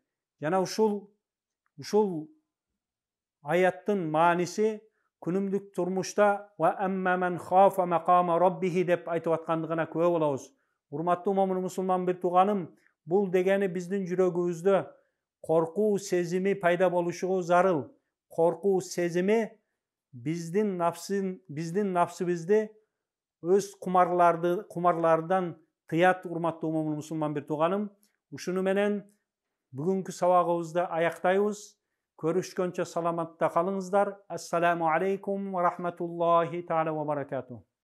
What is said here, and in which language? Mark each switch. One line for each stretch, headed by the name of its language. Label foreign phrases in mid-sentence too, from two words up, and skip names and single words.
Kyrgyz: Jana ушул аяттын маанisi күнүмдүк турмушта
Arabic: وأما من خاف مقام ربه
Kyrgyz: деп айтып аткандыгына күбө болобуз. Урматтуу момун мусулман бир тууганым, бул дегени биздин жүрөгүбүздө коркуу сезими пайда болушуга зарыл. Коркуу сезими биздин напсыбызды өз кумарлардан тыят. Урматтуу момун мусулман бир тууганым, ушуну менен бүгүнкү сабагыбызды аяктайбыз. Көрүшкөнчө саламатта калыңыздар.
Arabic: السلام عليكم ورحمة الله تعالى وبركاته.